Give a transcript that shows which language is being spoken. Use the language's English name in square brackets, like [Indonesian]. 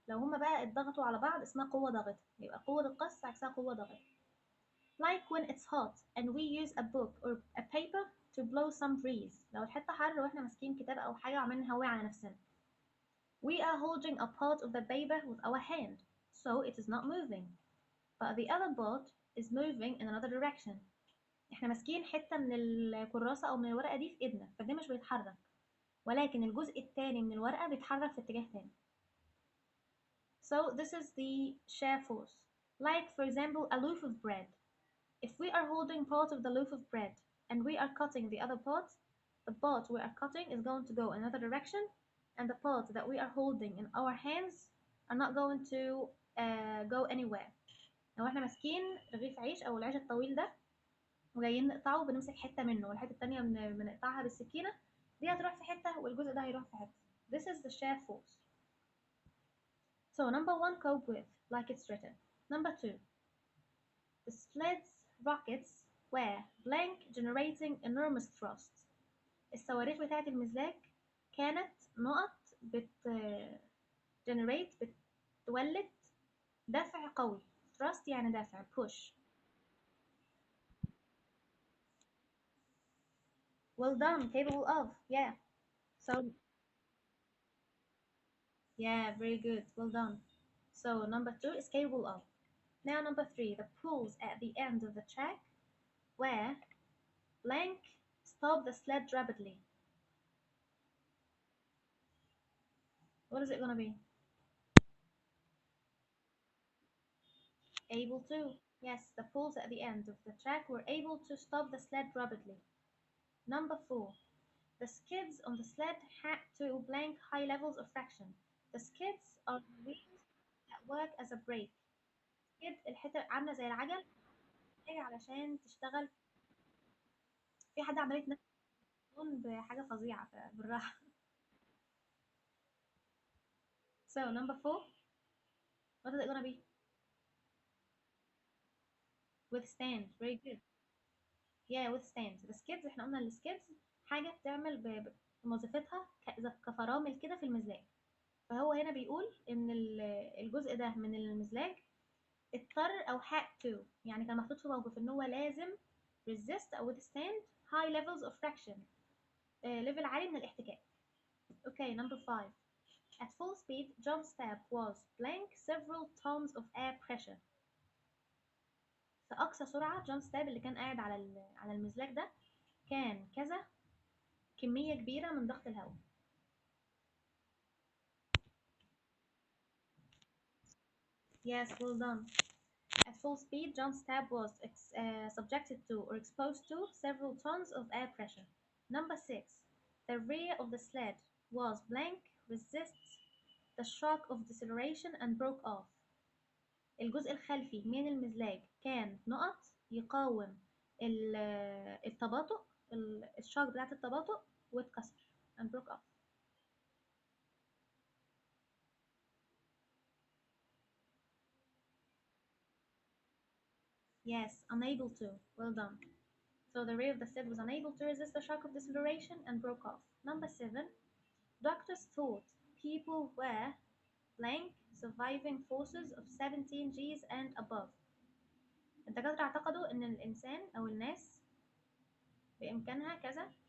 [Arabic] لو هما بقى اتضغطوا على بعض اسمها قوة ضغط. يبقى قوة القص عكسها قوة ضغط. [English] Like when it's hot and we use a book or a paper to blow some breeze. [Arabic] لو الحتة حر واحنا ماسكين كتاب أو حاجة وعمالين نهوي على نفسنا. [English] We are holding a part of the paper with our hand, so it is not moving. But the other part is moving in another direction. [Arabic] احنا ماسكين حتة من الكراسة أو من الورقة دي في إيدنا فده مش بيتحرك ولكن الجزء التاني من الورقة بيتحرك في اتجاه تاني. [English] So this is the shear force. Like for example a loaf of bread. If we are holding part of the loaf of bread and we are cutting the other part, the part we are cutting is going to go in another direction and the part that we are holding in our hands are not going to go anywhere. [Arabic] لو احنا ماسكين رغيف عيش أو العيش الطويل ده وجايين نقطعه بنمسك حتة منه والحتة التانية بنقطعها بالسكينة. دي هتروح في حتة والجزء ده هيروح في حتة. [English] This is the shear force. So number one, cope with, like it's written. Number two, the sled's rockets were blank, generating enormous thrust. [Arabic] الصواريخ بتاعة المزلاج كانت نقط بت generate بتولد دفع قوي. thrust يعني دافع push. [English] Well done, capable of, yeah. So yeah, very good, well done. So number two is capable of. Now number three, the pulls at the end of the track where blank stop the sled rapidly. What is it gonna be? Able to. Yes, the pulls at the end of the track were able to stop the sled rapidly. Number four, the skids on the sled had to blank high levels of friction. The skids are the wheels that work as a brake. [Arabic] skid الحتة عاملة زي العجل هي علشان تشتغل. في حد عمال يتنفس بحاجة فظيعة بالراحة. [English] So number four, what is it gonna be? Withstand. Very good. Yeah, withstand. [Arabic] السكيدز احنا قلنا السكيدز حاجة بتعمل وظيفتها كفرامل كده في المزلاج. فهو هنا بيقول ان الجزء ده من المزلاج اضطر او had to، يعني كان محطوط في موقف ان هو لازم resist او withstand [English] high levels of friction، [Arabic] ليفل عالي من الاحتكاك. [English] Okay, number five. At full speed, jump step was blank several tons of air pressure. [Arabic] في أقصى سرعة جامب ستاب اللي كان قاعد على المزلاج ده كان كذا كمية كبيرة من ضغط الهواء. [English] Yes, well done. At full speed, John Stab was subjected to or exposed to several tons of air pressure. Number six, the rear of the sled was blank, resists the shock of deceleration and broke off. [Arabic] الجزء الخلفي من المزلاج كان نقط يقاوم التباطؤ، الشوك بتاعت التباطؤ واتكسر [English] and broke off. Yes, unable to. Well done. So the rear of the sled was unable to resist the shock of deceleration and broke off. Number seven, doctors thought people were blank surviving forces of 17 Gs and above. [Arabic] الدكاترة اعتقدوا إن الإنسان أو الناس بإمكانها كذا.